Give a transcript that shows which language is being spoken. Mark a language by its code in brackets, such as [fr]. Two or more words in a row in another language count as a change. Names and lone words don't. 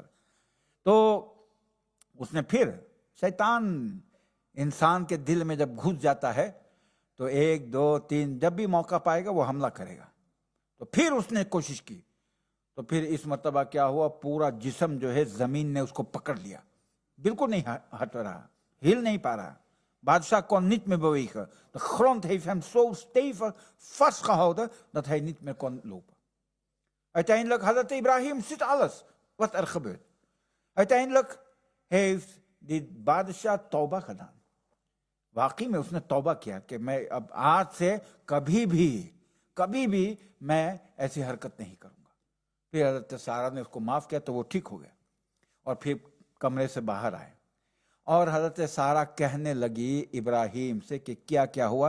[ur] تو اس نے پھر، شیطان انسان کے دل میں جب گھس جاتا ہے تو 1 2 3 جب بھی موقع پائے گا وہ حملہ کرے گا، تو پھر اس نے کوشش کی، تو پھر اس مرتبہ کیا ہوا، پورا جسم جو ہے زمین نے اس کو پکڑ لیا، بالکل نہیں ہٹ رہا، ہل نہیں پا رہا۔ [nl] Badscha kon niet meer bewegen. De grond heeft hem zo stevig vastgehouden dat hij niet meer kon lopen. Uiteindelijk Hazrat Ibrahim ziet alles wat er gebeurt. Uiteindelijk heeft die Badscha tauba gedaan. [ur] واقعی میں اس نے توبہ کیا کہ میں اب آج سے کبھی بھی میں ایسی حرکت نہیں کروں گا۔ پھر حضرت سارہ نے اس کو معاف کیا تو وہ ٹھیک ہو گیا، اور پھر کمرے سے باہر آئے، اور حضرت سارہ کہنے لگی ابراہیم سے کہ کیا کیا ہوا؟